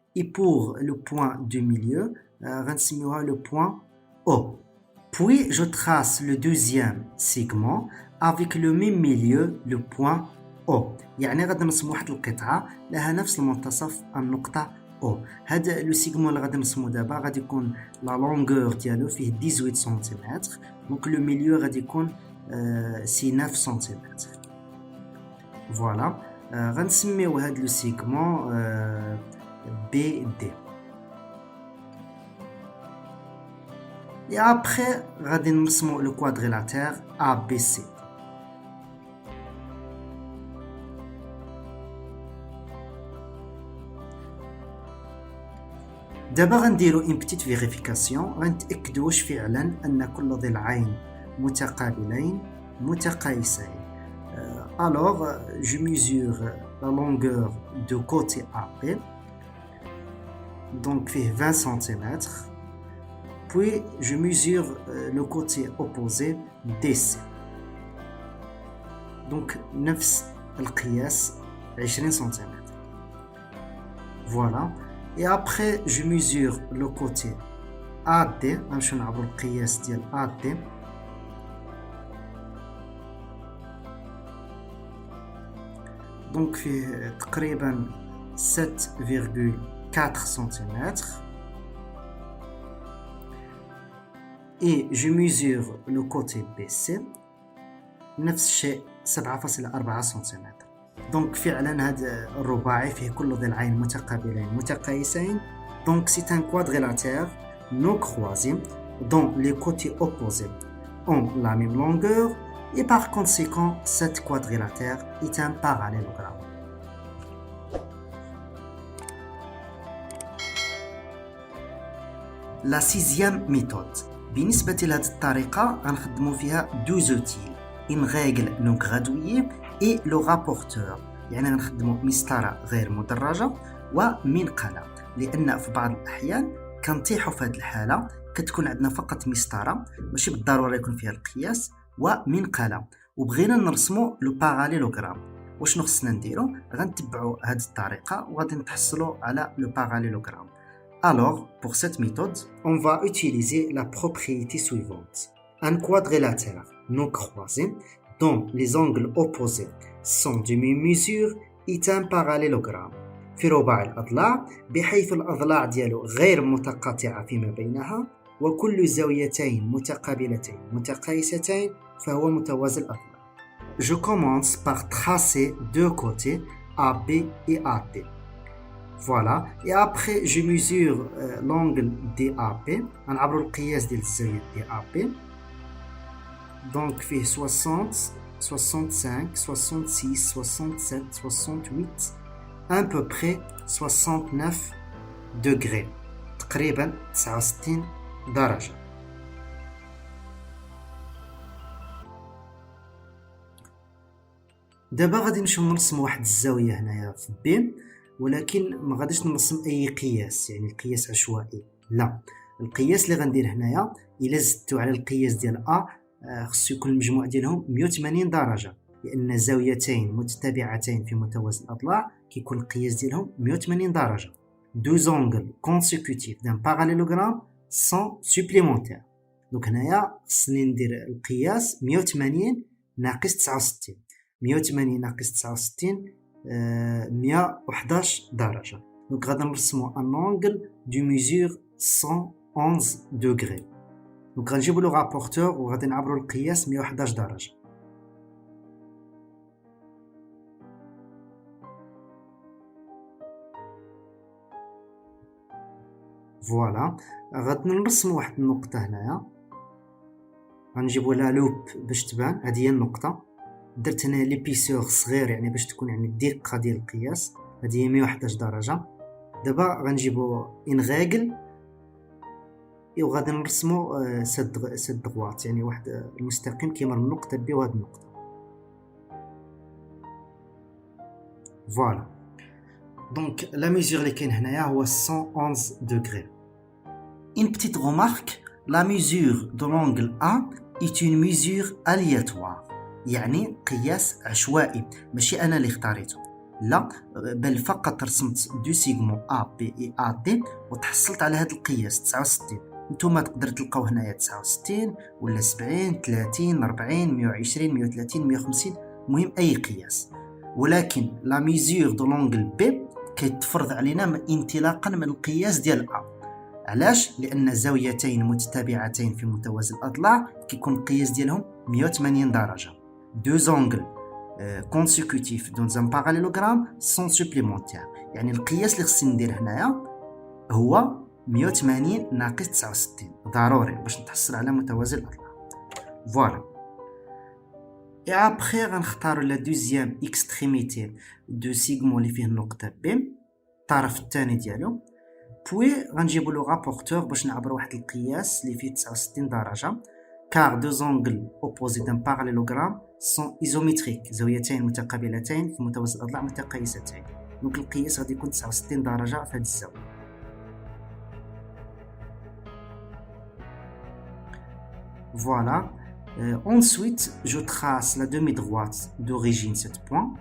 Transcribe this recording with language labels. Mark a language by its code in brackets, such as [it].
[fr] Et pour le point de milieu, le point O. Puis je trace le deuxième segment avec le même milieu, le point O. [ar] يعني غادي نرسم واحد القطعة لها نفس المنتصف النقطة O. هذا لو سيغمون اللي غادي نرسمو دابا غادي يكون لا لونغور ديالو فيه 18 سنتيمتر. دونك لو ميليو غادي يكون سي 9 سنتيمتر. فوالا. غنسميو هاد لو سيغمون BD. [fr] Et après, [ar] غادي نرسمو [fr] le quadrilatère ABC. [ar] دابا غنديرو [fr] une petite vérification [ar] غنتأكدو واش فعلا أن كل ضلعين متقابلين متقايسين. [fr] Alors, je mesure la longueur de côté AB, donc fait 20 cm. Puis, je mesure le côté opposé DC. [ar] Donc, نفس القياس 20 cm. [fr] Voilà. Et après, je mesure le côté AD. [ar] غنمشيو نعبرو القياس ديال AD. [fr] Donc, fait, 7,4 cm. 7,4 cm. et je mesure le côté BC [ar] نفس الشيء 7.4 سنتيمتر. دونك فعلا هذا الرباعي فيه كل ضلعين متقابلين متقايسين. [fr] Donc c'est un quadrilatère non croisé dont les côtés opposés ont la même longueur et par conséquent cet quadrilatère est un parallélogramme. La sixième méthode. [ar] بالنسبة لهذه الطريقة غنخدموا فيها دو زوتيل [fr] une règle non graduée et le rapporteur. [ar] يعني غنخدموا مسطرة غير مدرجة ومنقلة، لأن في بعض الأحيان كنطيحوا في هذه الحالة كتكون عندنا فقط مسطرة ماشي بالضرورة يكون فيها القياس ومنقلة، وبغينا نرسموا لو باراليلوغرام. وشنو خصنا نديرو؟ غنتبعوا هذه الطريقة وغادي نتحصلوا على لو باراليلوغرام. [fr] Alors, pour cette méthode, on va utiliser la propriété suivante. Un quadrilatère non croisé dont les angles opposés sont de même mesure est un parallélogramme. [ar] في رباع الأضلاع بحيث الأضلاع ديالو غير متقاطعة فيما بينها وكل زاويتين متقابلتين متقايستين فهو متوازي الأضلاع. [fr] Je commence par tracer deux côtés AB et AD. Voilà, et après je mesure l'angle DAP. [ar] غنعبروا القياس ديال الزاوية DAP. [fr] Donc فيه 60 65 66 67 68 à peu près 69 degrés [ar] تقريبا 69 درجة. دابا غادي نمشيو نرسموا واحد الزاوية هنايا في بي، ولكن ما غاديش نرسم اي قياس، يعني قياس عشوائي، لا. القياس اللي غندير هنايا الا زدتو على القياس ديال ا خصو يكون المجموع ديالهم 180 درجة، لأن زاويتين متتابعتين في متوازي الأضلاع كيكون القياس ديالهم 180 درجة. [fr] Deux angles consécutifs d'un parallélogramme sont supplémentaires. [ar] دونك هنايا خصني ندير القياس 180 ناقص 69. 180 ناقص 69 111 درجة. دونك غادي نرسمو [fr] un angle de mesure 111 degrés. [ar] دونك غنجيبو لو رابورتور وغادي نعبرو القياس 111 درجة. فوالا، غادي نرسمو واحد النقطة هنايا، غنجيبو لها لوب باش تبان. هذه هي النقطة. درت هنا ليبيسور صغير يعني باش تكون يعني الدقة ديال القياس. هذه هي 111 درجة. دابا غنجيبو ان ريغل وغادي نرسمو سد دغوات، يعني واحد المستقيم كيمر من نقطة بي وهاد النقطة. فوالا، دونك لا ميزور اللي كاين هنايا هو 111 degrés. [fr] Une petite remarque, la mesure de l'angle A est une mesure aléatoire. [ar] يعني قياس عشوائي، ماشي أنا اللي اختاريته، لا، بل فقط رسمت دو سيغمون A B et AD وتحصلت على هذا القياس 69. نتوما تقدر تلقاو هنايا 69 ولا 70 30 40 120 130 150، المهم أي قياس. ولكن لا ميزور دو لونغل بي كيتفرض علينا انطلاقا من القياس ديال A. علاش؟ لأن زاويتين متتابعتين في متوازي الأضلاع كيكون القياس ديالهم 180 درجة. [fr] Deux angles consécutifs dans un parallélogramme sont supplémentaires. [ar] يعني القياس اللي خصني ندير هنايا هو 180 ناقص 69 ضروري باش نتحصل على متوازي الأضلاع. فوالا. [fr] Et après [ar] غنختارو لا دوزيام اكستريميتي دو سيغمون اللي فيه النقطة بي، الطرف الثاني ديالو. بوي غنجيبو لو رابورتور باش نعبرو واحد القياس اللي فيه 69 درجة. [fr] car deux angles opposés d'un parallélogramme sont isométriques. [ar] زاويتين متقابلتين في متوازي الأضلاع متقايستين. دونك القياس غادي يكون 69 درجة في هذه الزاوية. [fr] Voilà. Ensuite, je trace la demi-droite d'origine 7 points.